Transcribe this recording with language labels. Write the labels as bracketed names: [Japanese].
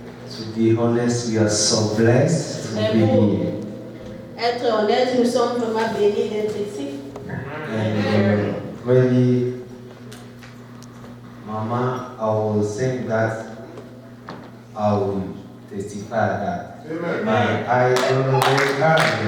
[English] To be honest, we are so blessed to be here. [French] Être honnête, nous sommes vraiment bénis d'être ici. [English] And really, Mama, I was saying that I will testify that. But I don't know where God